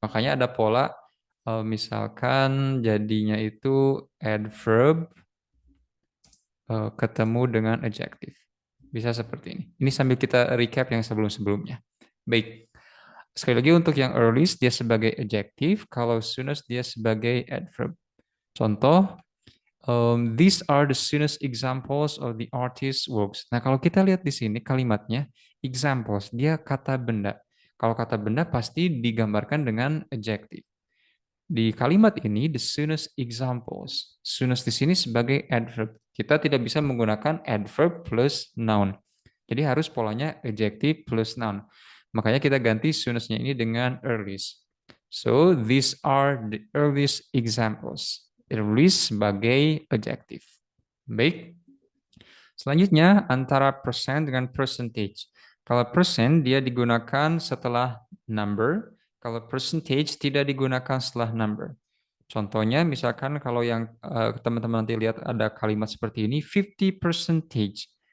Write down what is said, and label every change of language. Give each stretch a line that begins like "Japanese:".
Indonesian: Makanya ada pola, misalkan jadinya itu adverb ketemu dengan adjective. Bisa seperti ini. Ini sambil kita recap yang sebelum-sebelumnya. Baik. Sekali lagi untuk yang earliest dia sebagai adjective, kalau soonest dia sebagai adverb.
English: Contoh, these are the soonest examples of the artist's works.
Indonesian: Nah, kalau kita lihat di sini kalimatnya examples, dia kata benda. Kalau kata benda pasti digambarkan dengan adjective. Di kalimat ini the soonest examples. Soonest di sini sebagai adverb. Kita tidak bisa menggunakan adverb plus noun. Jadi harus polanya adjective plus noun. Makanya kita ganti soonest-nya ini dengan earliest.
English: So these are the earliest examples.
Indonesian: Earliest sebagai adjective. Baik. Selanjutnya antara percent dengan percentage. Kalau percent dia digunakan setelah number. Kalau percentage tidak digunakan setelah number. Contohnya misalkan kalau yang teman-teman nanti lihat ada kalimat seperti ini 50 percentage.